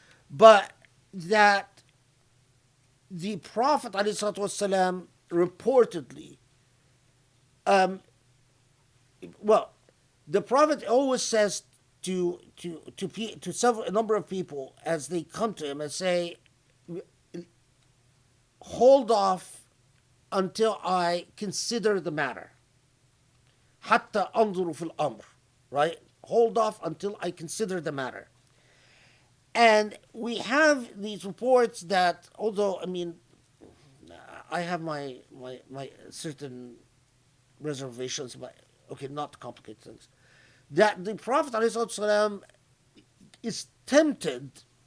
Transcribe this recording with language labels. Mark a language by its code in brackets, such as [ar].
[en] But that the Prophet ﷺ reportedly, well, the Prophet always says to a number of people as they come to him and say, hold off until I consider the matter. [ar] حتى أنظر في الأمر, [en] right? Hold off until I consider the matter. And we have these reports that, although, I mean, I have my certain reservations, but okay, not to complicate things, that the Prophet ﷺ is tempted